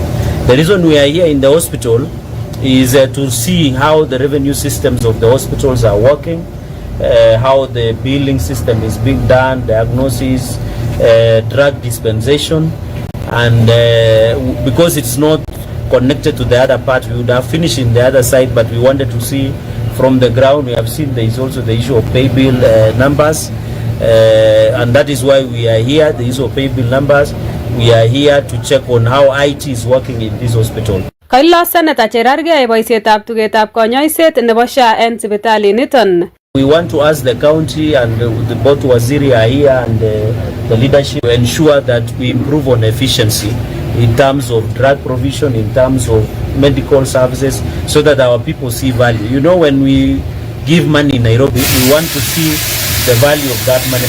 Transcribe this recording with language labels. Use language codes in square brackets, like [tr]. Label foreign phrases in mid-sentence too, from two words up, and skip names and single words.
[en] The reason we are here in the hospital is to see how the revenue systems of the hospitals are working, how the billing system is being done, diagnosis, drug dispensation, and because it's not connected to the other part, we would have finished in the other side, but we wanted to see from the ground. We have seen there is also the issue of pay bill numbers, and that is why we are here, the issue of pay bill numbers. We are here to check on how IT is working in this hospital. [kln] Kailo Senator Cherargei boisietab tugetab konyoiset nebo SHA en sipitali niton. [en] We want to ask the county and the both Waziri are here and the leadership to ensure that we improve on efficiency in terms of drug provision, in terms of medical services, so that our people see value. You know, when we give money in Nairobi, we want to see the value of that money.